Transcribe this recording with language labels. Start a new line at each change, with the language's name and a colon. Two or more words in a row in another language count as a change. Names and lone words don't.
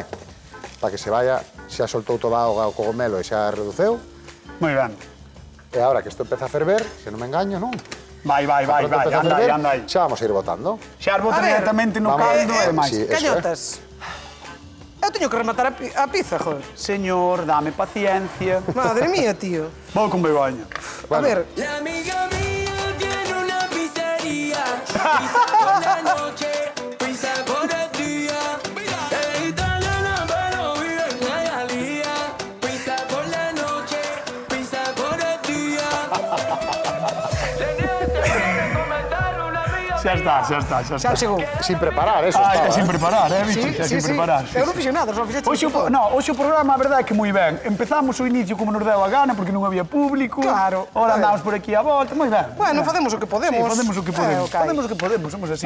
Spanish: Para que se vaya,
Galician: xa soltou toda a auga o cogomelo e xa reduceu. Moi ben. E agora que isto empeza a ferver, se non me engaño, non? Vai, Pronto empeza a ferver, anda aí. xa vamos a ir botando. Xa bota A ver, inmediatamente no vamos. caldo e máis.
Spanish: Sí. Eso,
Galician: Cañotas. Eu teño que rematar a pizza,
Spanish: joder. Señor, dame paciencia. Madre mía, tío.
Galician: Vou con Begoña.
Spanish: A ver, La amiga mía tiene una pizzería. Pizza por la noche, pizza por el día. Es italiana, pero vive en Hialeah. Pizza por la noche, pizza por el día. Tenía que comentar una amiga.
Galician: Xa está. xa chegou.
Spanish: Sin preparar, eso Ah, estaba. está sin preparar, Sí,
Galician: Bicho? Xa
Spanish: sí, sin sí. preparar.
Galician: Eu non fixo nada, só fixeche Hoxe o programa, a verdade é que moi ben. Empezamos o inicio como nos deu a gana, porque non había público. Claro. Ora A ver. andamos por aquí a volta, moi ben. Bueno, facemos o que podemos. Sí, facemos o que podemos. ok. Facemos o que podemos, somos así.